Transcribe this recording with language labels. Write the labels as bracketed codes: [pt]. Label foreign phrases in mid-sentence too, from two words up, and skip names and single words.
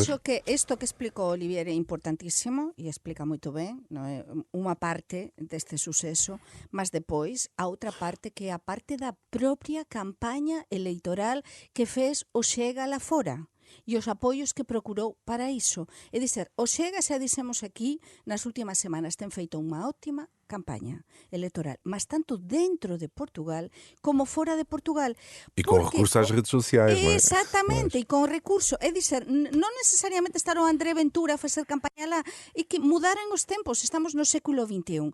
[pt] Eu acho que isto que explicou Olivier é importantíssimo e explica muito bem, não é? Uma parte deste sucesso, mas depois a outra parte que é a parte da própria campanha eleitoral que fez o Chega lá fora. E os apoios que procurou para iso. É dizer, o Chega, [gl] xa dixemos aquí, nas últimas semanas ten feito unha óptima campaña electoral, mas tanto dentro de Portugal como fora de Portugal. [pt] E com recurso ás redes sociais, não é? [gl] Exactamente, e con recurso. É dizer, non necesariamente estar o André Ventura a facer campaña lá, e que mudaran os tempos, estamos no século XXI.